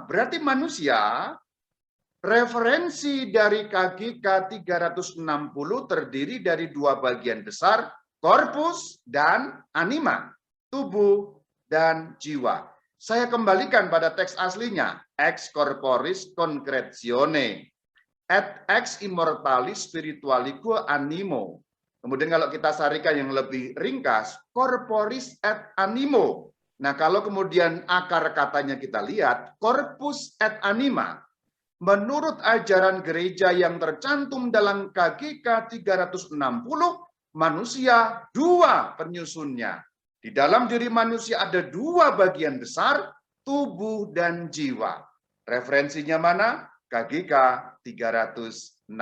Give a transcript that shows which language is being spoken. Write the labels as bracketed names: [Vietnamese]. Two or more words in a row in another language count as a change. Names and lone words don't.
[Indonesian] Berarti manusia, referensi dari KGK 360 terdiri dari dua bagian besar, corpus dan anima, tubuh dan jiwa. Saya kembalikan pada teks aslinya, [Latin] ex corporis concretione, et ex immortalis spiritualique animo. [Indonesian] Kemudian kalau kita sarikan yang lebih ringkas, [Latin] corporis et animo. [Indonesian] Nah, kalau kemudian akar katanya kita lihat, [Latin] corpus et anima. [Indonesian] Menurut ajaran gereja yang tercantum dalam KGK 360, manusia dua penyusunnya. Di dalam diri manusia ada dua bagian besar, tubuh dan jiwa. Referensinya mana? KGK 360.